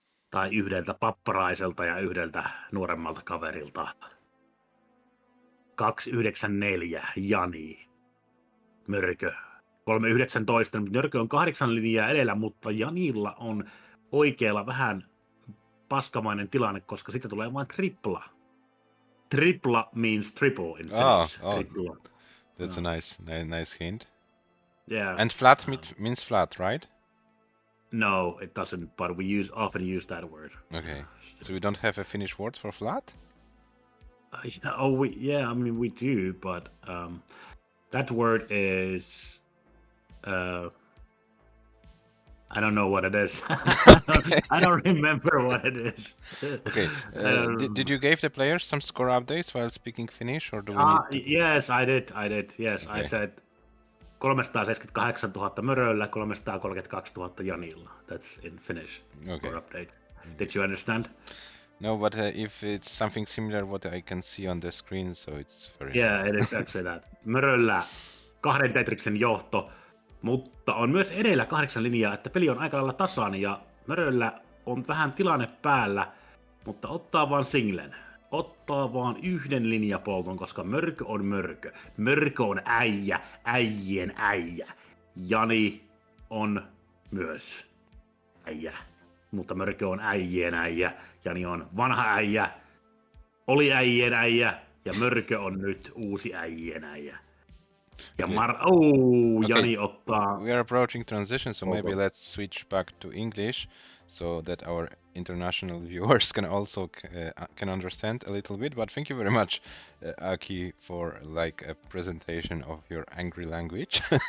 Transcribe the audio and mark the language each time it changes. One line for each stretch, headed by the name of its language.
Finnish: Tai yhdeltä papparaiselta ja yhdeltä nuoremmalta kaverilta. 294 Jani. Mörkö 319. Mörkö on 8 linjaa edellä, mutta Janilla on oikealla vähän paskamainen tilanne, koska sitten tulee vain tripla.
English: Tripla means triple in Finnish.
Finnish: Tripla.
English: That's a nice hint. Yeah. And flat means flat, right? No, it doesn't, but we often use that word. Okay. So we don't have a Finnish word for flat? We do, but that word is I don't know what it is. I don't remember what it is. Okay. Did you give the players some score updates while speaking Finnish, or do we need to... Yes, I did. Yes, Okay. I said 378 000 Möröllä, 332 000 Janilla. That's in Finnish. Okay. Score update. Did you understand? No, but if it's something similar what I can see on the screen, so it's very... Yeah, it is actually that.
Finnish: Möröllä 2 Tetriksen johto, mutta on myös edellä 8 linjaa, että peli on aika lailla tasainen ja Möröllä on vähän tilanne päällä, mutta ottaa vaan singlen. Ottaa vaan yhden linjapolton, koska Mörkö on Mörkö. Mörkö on äijä, äijien äijä. Jani on myös äijä, mutta Mörkö on äijien äijä. Jani on vanha äijä, oli äijien äijä ja Mörkö on nyt uusi äijien äijä. Ja Jani ottaa...
English: We are approaching transition, so maybe let's switch back to English so that our international viewers can also can understand a little bit. But thank you very much, Aki, for like a presentation of your angry language.